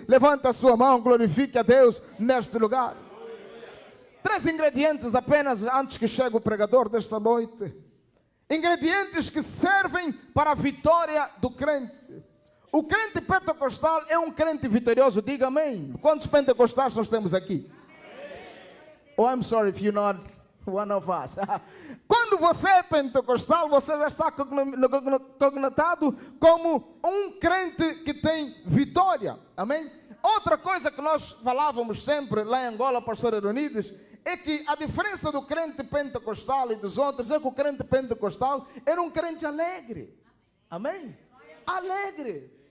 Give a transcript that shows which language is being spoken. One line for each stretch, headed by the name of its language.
Portuguese: Levanta a sua mão, glorifique a Deus neste lugar. 3 ingredientes apenas antes que chegue o pregador desta noite. Ingredientes que servem para a vitória do crente. O crente pentecostal é um crente vitorioso, diga amém. Quantos pentecostais nós temos aqui?
English: Oh, I'm sorry if you're not one of us.
Portuguese: Quando você é pentecostal, você já está cognitado como um crente que tem vitória. Amém? Outra coisa que nós falávamos sempre lá em Angola, pastor Eronides, é que a diferença do crente pentecostal e dos outros é que o crente pentecostal era um crente alegre. Amém? Alegre.